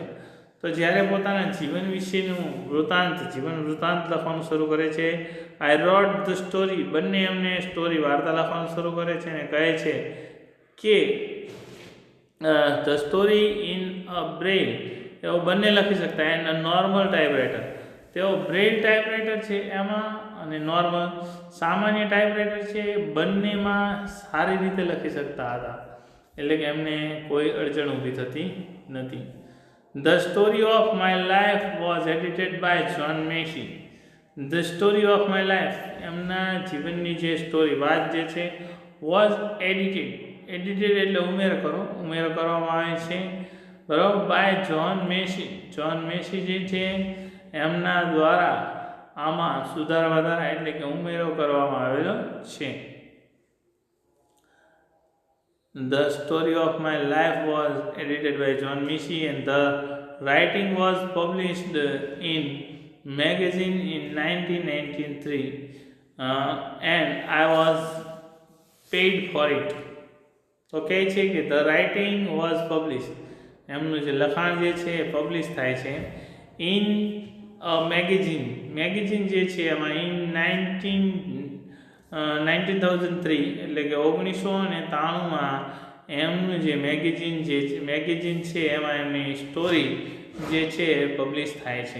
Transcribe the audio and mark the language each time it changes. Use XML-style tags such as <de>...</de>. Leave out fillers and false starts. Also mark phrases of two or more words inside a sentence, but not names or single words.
<gu>તો જ્યારે પોતાના જીવન વિશેનું જીવન વૃત્તાંત લખવાનું શરૂ કરે છે,</gu> <en>I wrote the story,</en> <gu>બંને એમને સ્ટોરી વાર્તા લખવાનું શરૂ કરે છે અને કહે છે કે</gu> <en>the story in a Braille,</en> <gu>તેઓ બંને લખી શકતા,</gu> <en>and a normal typewriter,</en> <gu>તેઓ</gu> <en>Braille typewriter</en> <gu>છે એમાં અને નોર્મલ સામાન્ય ટાઈપરાઇટર છે બંનેમાં સારી રીતે લખી શકતા હતા, એટલે કે એમને કોઈ અડચણ ઊભી થતી નથી.</gu> <en>The story of my life was edited by John Macy. The story of my life,</en> <gu>એમના જીવનની જે સ્ટોરી વાત જે છે,</gu> <en>was edited</en> <gu>એટલે ઉમેરો કરવામાં આવે છે, બરાબર,</gu> <en>by John Macy</en> <gu>જે છે એમના દ્વારા આમાં સુધારા વધારા એટલે કે ઉમેરો કરવામાં આવેલો છે.</gu> <en>The Story of My Life was edited by John Michie, and the writing was published in magazine in 1993, and I was paid for it.</en> <gu>તો કહે છે કે</gu> <en>the writing was publish,</en> <gu>એમનું જે લખાણ જે છે એ પબ્લિશ થાય છે</gu> <en>in magazine</en> <gu>જે છે એમાં ઇન 1903 એટલે કે 1993માં એમનું જે મેગેઝિન છે એમાં એમની સ્ટોરી જે છે એ પબ્લિશ થાય છે.</gu>